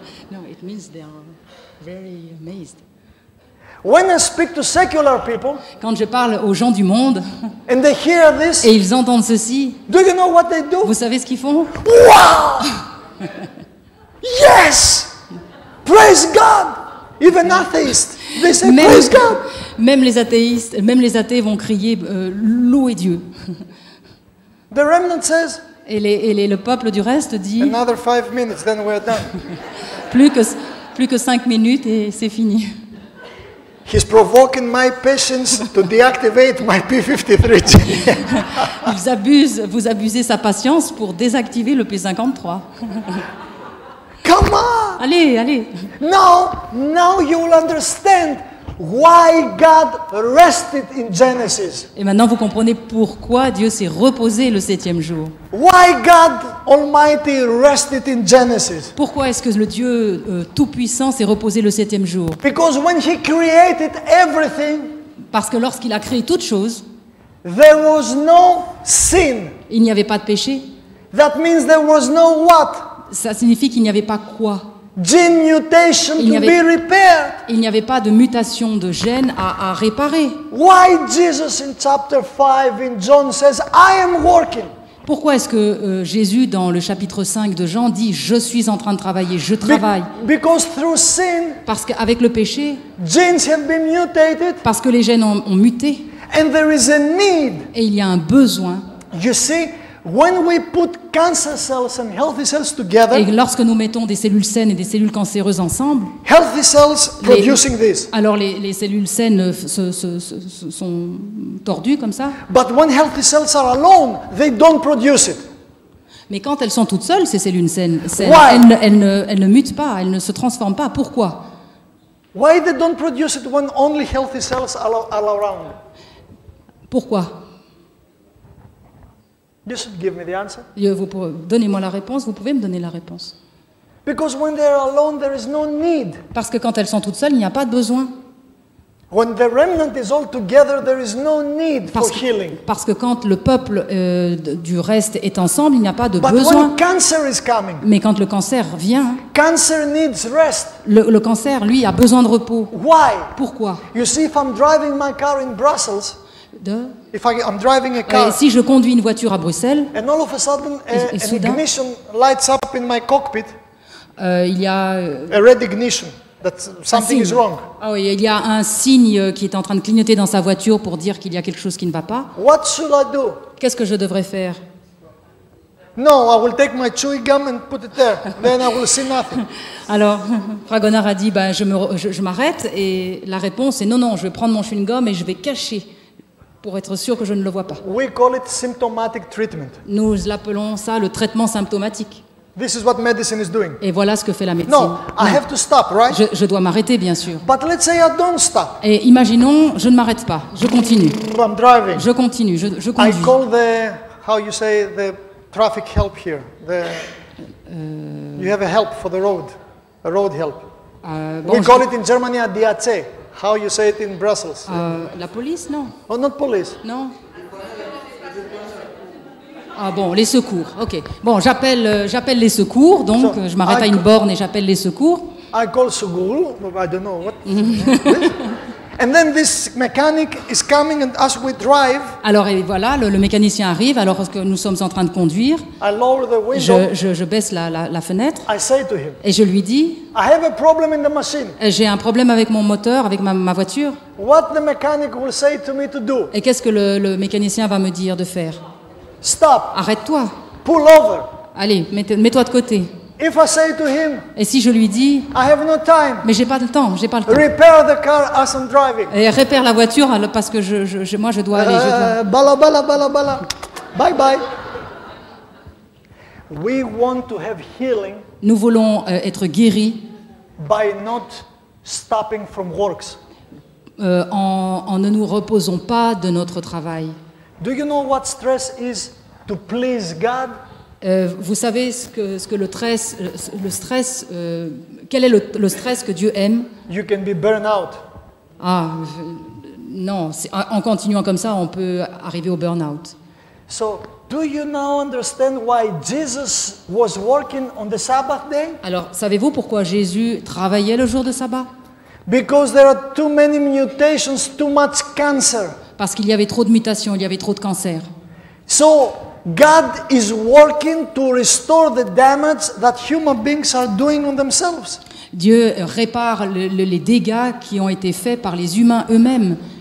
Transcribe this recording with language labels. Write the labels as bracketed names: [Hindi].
[English] No, it means they are very amazed. When I speak to secular people [French] Quand je parle aux gens du monde [English] and they hear this, [French] et ils entendent ceci, [English] do you know what they do? [French] vous savez ce qu'ils font? [English] Wow! Yes! Praise God! Even atheists, they say [French] Même, [English] praise God. [French] même les athéistes, même les athées vont crier louez Dieu. [English] The remnant says, [French] Et le peuple du reste dit [English] another 5 minutes, then we're done. [French] plus que 5 minutes et c'est fini. [English] He's provoking my patience to deactivate my P53 gene. [French] Vous abusez sa patience pour désactiver le P53. [English] Come on! [French] Allez. [English] Now you will understand why God rested in Genesis. [French] Et maintenant vous comprenez pourquoi Dieu s'est reposé le 7e jour. [English] Why God Almighty rested in Genesis. [French] Pourquoi est-ce que le Dieu Tout-Puissant s'est reposé le 7e jour? [English] Because when He created everything, [French] Parce que lorsqu'il a créé toute chose, [English] there was no sin. [French] il n'y avait pas de péché. [English] That means there was no what? [French] Ça signifie qu'il n'y avait pas quoi? [English] Gene mutation [French] Il n'y [English] to [French] avait- [English] be repaired. [French] Il n'y avait pas de mutation de gène à réparer. [English] Why Jesus in chapter 5 in John says, I am working? [French] Pourquoi est-ce que Jésus, dans le chapitre 5 de Jean, dit « Je suis en train de travailler, je travaille [English] Because through sin, » [French] Parce qu'avec le péché, [English] genes have been mutated [French] parce que les gènes ont muté, [English] and there is a need. [French] et il y a un besoin. [English] You see, when we put cancer cells and healthy cells [French] Et [English] together, [French] lorsque nous mettons des cellules saines et des cellules cancéreuses ensemble, [English] healthy cells producing this. [French] alors les cellules saines se sont tordues comme ça. [English] But when healthy cells are alone, they don't produce it. [French] Mais quand elles sont toutes seules, ces cellules saines, [English] Why? [French] elles ne mutent pas, elles ne se transforment pas. Pourquoi? [English] Why they don't produce it when only healthy cells are around? [French] Pourquoi? [English] You should give me the answer. [French] Donnez-moi la réponse, vous pouvez me donner la réponse. [English] Because when they are alone, there is no need. [French] Parce que quand elles sont toutes seules, il n'y a pas de besoin. [English] When the remnant is all together, there is no need for healing. [French] Parce que quand le peuple du reste est ensemble, il n'y a pas de [English] But [French] besoin. [English] when cancer is coming, [French] Mais quand le cancer vient, [English] cancer needs rest. [French] le cancer, lui, a besoin de repos. [English] Why? [French] Pourquoi? [English] You see, if I'm driving my car in Brussels, if I'm driving a car, [French] Si je conduis une voiture à Bruxelles, [English] and all of a sudden [French] Et [English] an [French] soudain- [English] ignition lights up in my cockpit, [French] il y a [English] a red ignition, that something is [French] signe. [English] wrong. [French] Ah oui, il y a un signe qui est en train de clignoter dans sa voiture pour dire qu'il y a quelque chose qui ne va pas. [English] What should I do? [French] Qu'est-ce que je devrais faire? [English] No, I will take my chewing gum and put it there. Then I will see nothing. [French] Alors, Fragonard a dit, ben, je m'arrête, et la réponse est non, non, je vais prendre mon chewing-gum et je vais cacher pour être sûr que je ne le vois pas. [English] We call it symptomatic treatment. [French] Nous l'appelons ça le traitement symptomatique. [English] This is what medicine is doing. [French] Et voilà ce que fait la médecine. [English] No, I have to stop, right? [French] Je dois m'arrêter, bien sûr. [English] But let's say I don't stop. [French] Et imaginons, je ne m'arrête pas, je continue. [English] I'm driving. [French] Je continue, je [English] I [French] conduis. [English] call the, how you say, the traffic help here. You have a help for the road, a road help. [French] Bon, [English] We call it in Germany a DAC. How you say it in Brussels? [French] la police, non? [English] Oh, not police. [French] Non? Ah bon, les secours, ok. Bon, j'appelle les secours, donc [English] So, [French] je m'arrête à une borne et j'appelle les secours. [English] I call Suguru, I don't know what. And then this mechanic is coming, and as we drive, [French] Alors et voilà, le mécanicien arrive alors que nous sommes en train de conduire. [English] I lower the window. [French] Je baisse la fenêtre [English] I say to him, [French] et je lui dis, [English] I have a problem in the machine. [French] j'ai un problème avec mon moteur, avec ma voiture. [English] What the mechanic will say to me to do? [French] Et qu'est-ce que le mécanicien va me dire de faire? [English] Stop, [French] Arrête-toi, [English] pull over. [French] allez, mets-toi de côté. [English] If I say to him, [French] Et si je lui dis, [English] I have no time, [French] mais j'ai pas le temps, [English] repair the car as I'm driving. [French] Et répare la voiture parce que moi je dois aller. Bala, bala, bala, bala. Bye, bye. [English] We want to have healing [French] Nous voulons être guéris [English] by not stopping from works. [French] en ne nous reposons pas de notre travail. [English] Do you know what stress is to please God? [French] Vous savez ce que le stress, quel est le stress que Dieu aime? [English] You can be burned out. [French] Non, en continuant comme ça, on peut arriver au burn-out. [English] So, do you now understand why Jesus was working on the Sabbath day? [French] Alors, savez-vous pourquoi Jésus travaillait le jour de sabbat? [English] Because there are too many mutations, too much cancer. [French] Parce qu'il y avait trop de mutations, il y avait trop de cancers. [English] So, God is working to restore the damage that human beings are doing on themselves. [French] Dieu répare les dégâts qui ont été faits par les humains eux-mêmes.